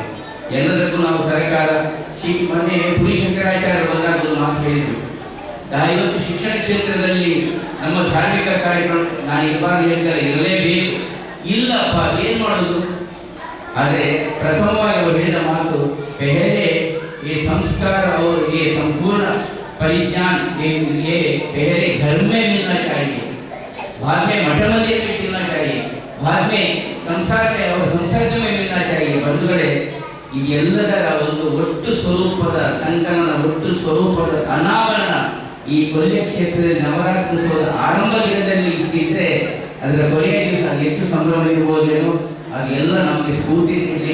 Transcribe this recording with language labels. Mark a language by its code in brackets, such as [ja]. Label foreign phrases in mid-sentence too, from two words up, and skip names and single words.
[kn] ಎಲ್ಲದಕ್ಕೂ ನಾವು ಸರ್ಕಾರ ಮೊನ್ನೆ ಪುರಿ ಶಂಕರಾಚಾರ್ಯ ಬಂದಾಗ ಒಂದು ಮಾತು ಹೇಳಿದ್ರು, ಇವತ್ತು ಶಿಕ್ಷಣ ಕ್ಷೇತ್ರದಲ್ಲಿ ನಮ್ಮ ಧಾರ್ಮಿಕ ಕಾರ್ಯಕ್ರಮ ನಾನು ಇಬ್ಬರು ಹೇಳ್ತಾರೆ ಇರಲೇಬೇಕು. ಇಲ್ಲಪ್ಪ ಏನು ಮಾಡೋದು? ಆದರೆ ಪ್ರಥಮವಾಗಿ ಅವರು ಹೇಳಿದ ಮಾತು, [hi] ಪೆಹಲೆ ये संस्कार और ये संपूर्ण परिज्ञान ये पहले घर में मिलना चाहिए, बाद में मठ मंदिर में मिलना चाहिए, बाद में संसार में और संसर्ग में मिलना चाहिए. [kn] ಬಂಧುಗಳೇ, ಇದೆಲ್ಲದರ ಒಂದು ಒಟ್ಟು ಸ್ವರೂಪದ ಸಂಕಲನ, ಒಟ್ಟು ಸ್ವರೂಪದ ಅನಾವರಣ ಈ ಕೊನೆಯ ಕ್ಷೇತ್ರದಲ್ಲಿ ನವರಾತ್ರಿ ಆರಂಭ ದಿನದಲ್ಲಿ ಇಷ್ಟಿದ್ರೆ ಅದರ ಕೊನೆಯ ದಿವಸ ಎಷ್ಟು ಸಂಭ್ರಮ ಇರ್ಬೋದೇನೋ ಅದೆಲ್ಲ ನಮಗೆ ಸ್ಫೂರ್ತಿ ನೀಡಲಿ.